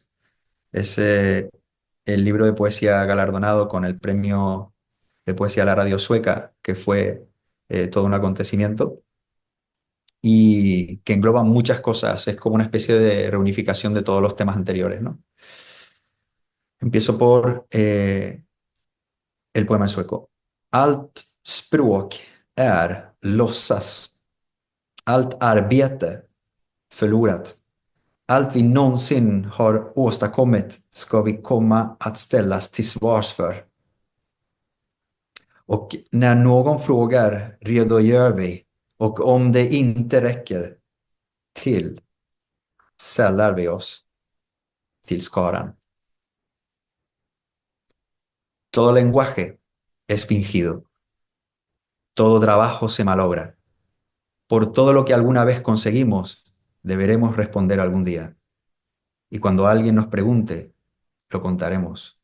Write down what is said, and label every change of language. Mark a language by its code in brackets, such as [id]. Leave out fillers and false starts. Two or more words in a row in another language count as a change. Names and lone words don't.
[es] Es el libro de poesía galardonado con el premio de poesía a la radio sueca, que fue todo un acontecimiento y que engloba muchas cosas. Es como una especie de reunificación de todos los temas anteriores, ¿no? Empiezo por el poema en sueco. [sv] Allt språk är låtsas. Allt arbete förlorat. Allt vi någonsin har åstadkommit ska vi komma att ställas till svars för. Och när någon frågar redogör vi, och om det inte räcker till sällar vi oss till skaran. [es] Todo lenguaje es fingido, todo trabajo se malogra. Por todo lo que alguna vez conseguimos, deberemos responder algún día. Y cuando alguien nos pregunte, lo contaremos.